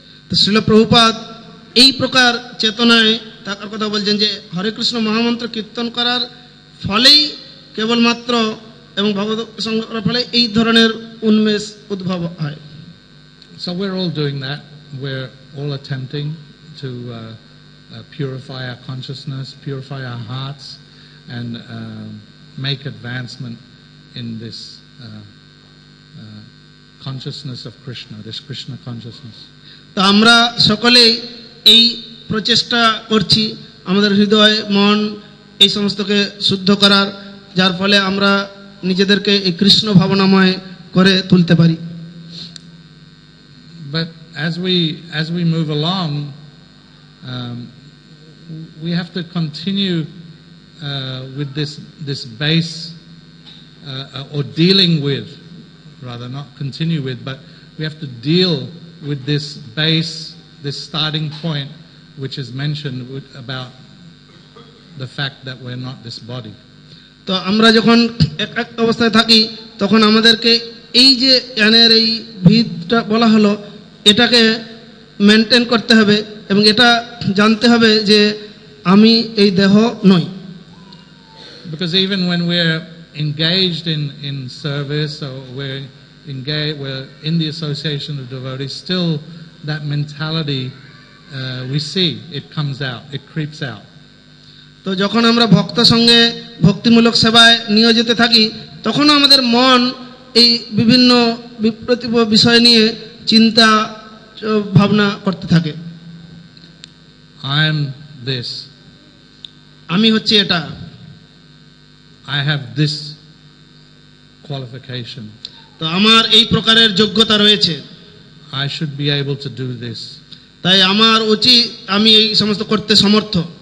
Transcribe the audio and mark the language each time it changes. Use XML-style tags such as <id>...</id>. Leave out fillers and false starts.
<bn>তো শ্রীল প্রভুপাদ এই প্রকার চেতনায় থাকার কথা বলছেন যে হরে কৃষ্ণ মহামন্ত্র কীর্তন করার ফলেই কেবলমাত্র এবং ভগবত সঙ্গ করার ফলে এই ধরনের উন্মেষ উদ্ভব হয়।</bn> <en>So we're all doing that. We're all attempting to purify our consciousness, purify our hearts, and make advancement in this consciousness of Krishna, this Krishna consciousness.</en> <bn>তো আমরা সকলেই এই প্রচেষ্টা করছি আমাদের হৃদয় মন এই সমস্তকে শুদ্ধ করার, যার ফলে আমরা নিজেদেরকে এই কৃষ্ণ ভাবনাময় করে তুলতে পারি।</bn> <en>But as we move along, we have to continue with this base, or dealing with, rather not continue with, but we have to deal with this base, this starting point, which is mentioned about the fact that we're not this body.</en> <bn>তো আমরা যখন এক অবস্থায় থাকি তখন আমাদেরকে এই যে জ্ঞানের এই ভিতটা বলা হলো এটাকে মেনটেন করতে হবে এবং এটা জানতে হবে যে আমি এই দেহ নই।</bn> <en>Because even when we're engaged in service, or we're in the association of devotees, still that mentality we see it comes out, it creeps out.</en> <bn>তো যখন আমরা ভক্ত সঙ্গে ভক্তিমূলক সেবায় নিয়োজিত থাকি তখন আমাদের মন এই বিভিন্ন বিপ্রতিপ বিষয় নিয়ে চিন্তা ভাবনা করতে থাকে।</bn> <en>I am this,</en> <bn>আমি হচ্ছে এটা,</bn> <en>I have this qualification,</en> <bn>তো আমার এই প্রকারের যোগ্যতা রয়েছে,</bn> <en>I should be able to do this,</en> <bn>তাই আমার উচিত আমি এই সমস্ত করতে সমর্থ।</bn>